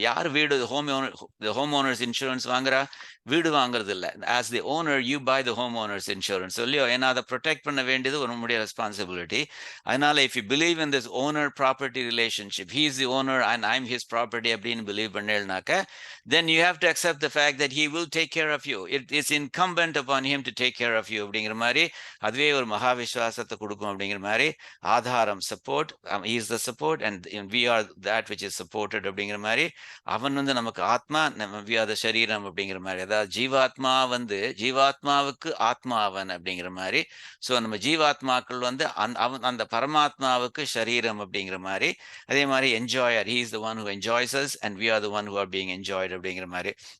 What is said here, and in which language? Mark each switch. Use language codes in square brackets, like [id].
[ta] யார் வீடு home owners insurance வாங்குறா? வீடு வாங்குறது இல்லை. [en] as the owner you buy the home owners insurance [ta] இல்லையோ. ஏன்னா அதை ப்ரொடெக்ட் பண்ண வேண்டியது நம்முடைய ரெஸ்பான்சிபிலிட்டி. [en] அதனால if you believe in this owner property relationship, he is the owner and I am his property [ta] அப்படின்னு believe பண்ணேன்னாக்க, [en] then you have to accept the fact that he will take care of you. It is incumbent upon him to take care of you [ta] அப்படிங்கிற மாதிரி. அதுவே ஒரு மகா விஸ்வாசத்தை கொடுக்கும் அப்படிங்கிற மாதிரி. [en] ஆதாரம், support, he is the support and we are that which is supported [ta] அப்படிங்கிற மாதிரி. அவன் வந்து நமக்கு ஆத்மா, [en] we are the [ta] சரீரம் அப்படிங்கிற மாதிரி. அதாவது ஜீவாத்மா வந்து ஜீவாத்மாவுக்கு ஆத்மா அவன் அப்படிங்கிற மாதிரி. ஸோ நம்ம ஜீவாத்மாக்கள் வந்து அந்த பரமாத்மாவுக்கு சரீரம் அப்படிங்கிற மாதிரி. [en] அதே மாதிரி enjoyer, he is the one who enjoys us and we are the one who are being enjoyed [ta] அப்படிங்கிற மாதிரி.